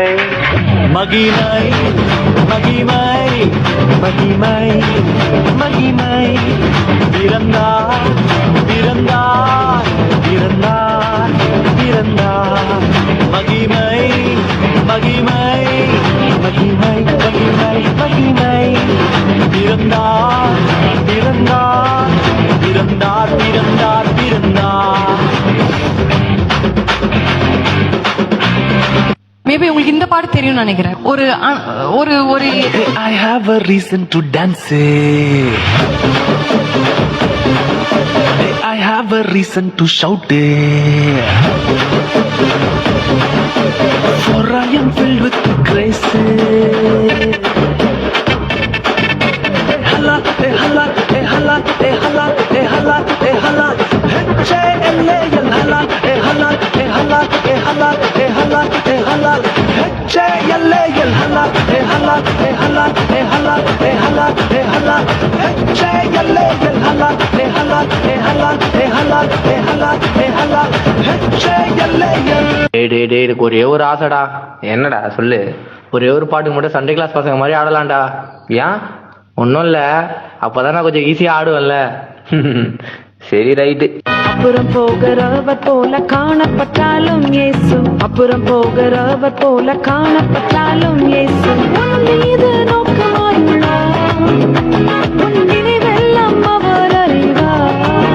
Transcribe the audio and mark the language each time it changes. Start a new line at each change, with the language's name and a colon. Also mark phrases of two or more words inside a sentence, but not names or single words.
Tamil: மகிமை மகிமை மகிமை மகிமை, பிறந்தார் பிறந்தார் பிறந்தார் பிறந்தார், மகிமை மகிமை மகிமை மகிமை மகிமை, பிறந்தார் பிறந்தார் பிறந்தார் பிறந்தார் பிறந்தார். மேபி உங்களுக்கு இந்த பாட்டு தெரியும் நினைக்கிறேன். ஒரு ஒரு ஒரு
English: I have a reason to dance. I have a reason to shout. For I am filled with grace. Hala, hala, hala, hala, hala, hala, H-A-L-A-L, hala, hala, hala, hala, hala, hala, H-A-L-A-L, hala, hala, hala, hala, hala, hala, H-A-L-A-L, hala, hala, hala, hala, hala, hala, H-A-L-A-L.
Tamil: டேய் எனக்கு ஒரே ஒரு ஆசைடா. என்னடா சொல்லு. ஒரே ஒரு பாட்டுக்கு மட்டும்
English: Sunday class
Tamil: பசங்க மாதிரி ஆடலாம்டா. ஏன்? ஒன்றும் இல்லை, அப்போதான் நான் கொஞ்சம் ஈஸியாக ஆடுவேன்ல. சரி ரைட்டு. அப்புறம் போகிறவர் போல காணப்பட்டாலும் இயேசு, அப்புறம் போகிறவர் போல காணப்பட்டாலும் இயேசு உன் மீது நோக்கமாயுள்ளார், உன் நினைவெல்லாம் அவர் அறிவார்.